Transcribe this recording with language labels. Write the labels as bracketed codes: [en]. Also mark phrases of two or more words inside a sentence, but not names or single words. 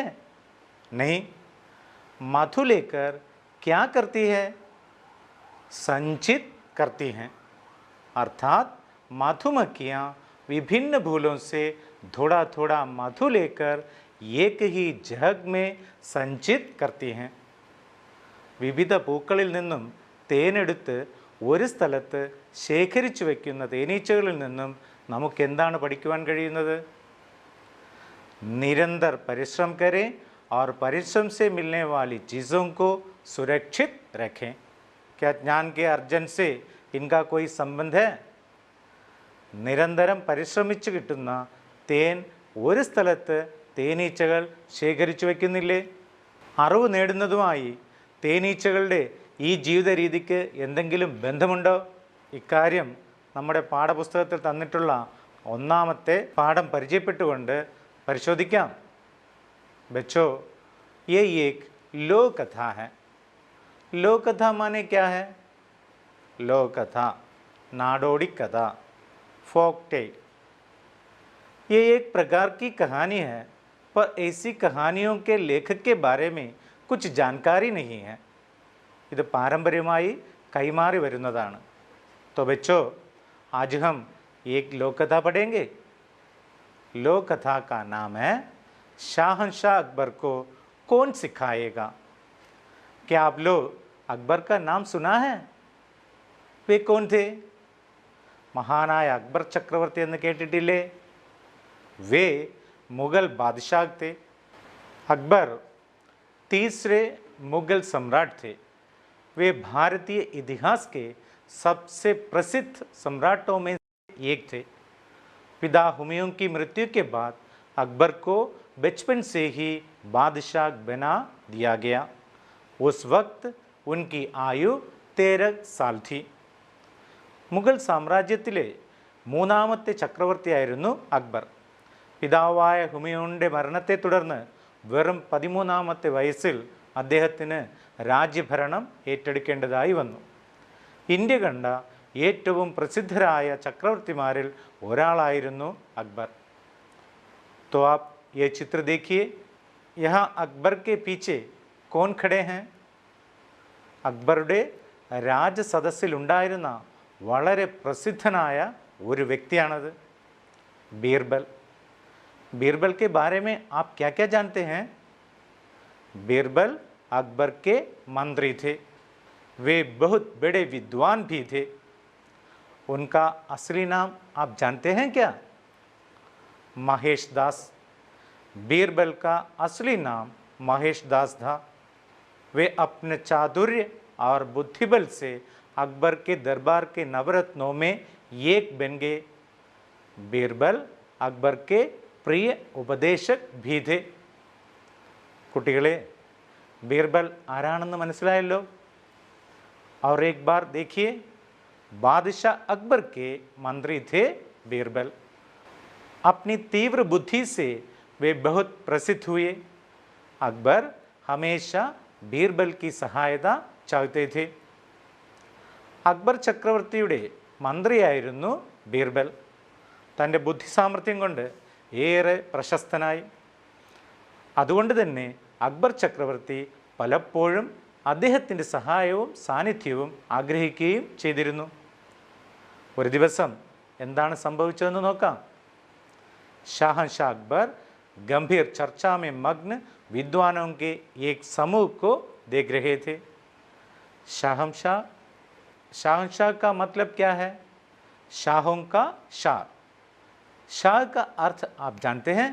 [hi] नहीं. मधु लेकर क्या करती है? संचित करती हैं. अर्थात मधुमक्खियाँ विभिन्न भूलों से थोड़ा थोड़ा मधु लेकर एक ही जग में संचित करती हैं. [ml] വിവിധ പൂക്കളിൽ നിന്നും തേനെടുത്ത് ഒരു സ്ഥലത്ത് ശേഖരിച്ചു വയ്ക്കുന്ന തേനീച്ചകളിൽ നിന്നും നമുക്ക് എന്താണ് പഠിക്കുവാൻ കഴിയുന്നത്? [hi] निरंतर परिश्रम करें और परिश्रम से मिलने वाली चीज़ों को सुरक्षित रखें. क्या ज्ञान के अर्जन से इनका कोई संबंध है? [ml] നിരന്തരം പരിശ്രമിച്ച് കിട്ടുന്ന തേൻ ഒരു സ്ഥലത്ത് തേനീച്ചകൾ ശേഖരിച്ചു വയ്ക്കുന്നില്ലേ? അറിവ് നേടുന്നതുമായി തേനീച്ചകളുടെ ഈ ജീവിത രീതിക്ക് എന്തെങ്കിലും ബന്ധമുണ്ടോ? ഇക്കാര്യം നമ്മുടെ പാഠപുസ്തകത്തിൽ തന്നിട്ടുള്ള ഒന്നാമത്തെ പാഠം പരിചയപ്പെട്ടുകൊണ്ട് പരിശോധിക്കാം. [hi] बच्चों ये एक लोक कथा है. लोक कथा माने क्या है? लोक कथा, [ml] നാടോടി കഥ, [en] folk tale. [hi] ये एक प्रकार की कहानी है, पर ऐसी कहानियों के लेखक के बारे में कुछ जानकारी नहीं है. [ml] ഇത് പാരമ്പര്യമായി കൈമാറി വരുന്നതാണ്. [hi] तो बच्चों आज हम एक लोक कथा पढ़ेंगे. लोक कथा का नाम है शाहनशाह अकबर को कौन सिखाएगा. क्या आप लोग अकबर का नाम सुना है? वे कौन थे? [ml] മഹാനായ അക്ബർ ചക്രവർത്തി എന്ന് കേട്ടിട്ടില്ലേ? [hi] वे मुगल बादशाह थे. अकबर तीसरे मुगल सम्राट थे. वे भारतीय इतिहास के सबसे प्रसिद्ध सम्राटों में एक थे. पिता हुमायूं की मृत्यु के बाद अकबर को बचपन से ही बादशाह बना दिया गया. उस वक्त उनकी आयु 13 साल थी. [ml] മുഗൾ സാമ്രാജ്യത്തിലെ മൂന്നാമത്തെ ചക്രവർത്തിയായിരുന്നു അക്ബർ. പിതാവായ ഹുമയൂണിൻ്റെ മരണത്തെ തുടർന്ന് വെറും 13ാമത്തെ വയസ്സിൽ അദ്ദേഹത്തിന് രാജ്യഭരണം ഏറ്റെടുക്കേണ്ടതായി വന്നു. ഇന്ത്യ കണ്ട ഏറ്റവും പ്രസിദ്ധരായ ചക്രവർത്തിമാരിൽ ഒരാളായിരുന്നു അക്ബർ. [hi] तो आप ये चित्र देखिए. यहाँ अकबर के पीछे कौन खड़े हैं? [ml] അക്ബറുടെ രാജസദസ്സിലുണ്ടായിരുന്ന വളരെ പ്രസിദ്ധനായ ഒരു വ്യക്തിയാണത്. ബീർബൽ. [hi] बीरबल के बारे में आप क्या क्या जानते हैं? बीरबल अकबर के मंत्री थे। वे बहुत बड़े विद्वान भी थे। उनका असली नाम आप जानते हैं क्या? महेश दास। बीरबल का असली नाम महेश दास था। वे अपने चातुर्य और बुद्धिबल से अकबर के दरबार के नवरत्नों में एक बन गए। बीरबल अकबर के प्रिय उपदेशक भी थे। [ml] കുട്ടികളെ, बीरबल ആരാണെന്ന് മനസ്സിലായല്ലോ? [hi] और एक बार देखिए, बादशाह अकबर के मंत्री थे बीरबल। अपनी तीव्र बुद्धि से वे बहुत प्रसिद्ध हुए। अकबर हमेशा बीरबल की सहायता चाहते थे। [ml] അക്ബർ ചക്രവർത്തിയുടെ മന്ത്രിയായിരുന്നു ബീർബൽ. തൻ്റെ ബുദ്ധിസാമർഥ്യം കൊണ്ട് ഏറെ പ്രശസ്തനായി. അതുകൊണ്ട് തന്നെ അക്ബർ ചക്രവർത്തി പലപ്പോഴും അദ്ദേഹത്തിൻ്റെ സഹായവും സാന്നിധ്യവും ആഗ്രഹിക്കുകയും ചെയ്തിരുന്നു. ഒരു ദിവസം എന്താണ് സംഭവിച്ചതെന്ന് നോക്കാം. [hi] शाहनशाह अकबर गंभीर चर्चा में मग्न विद्वानों के एक समूह को देख रहे थे। शाहनशाह का मतलब क्या है? शाहों का शाह। शाह का अर्थ आप जानते हैं?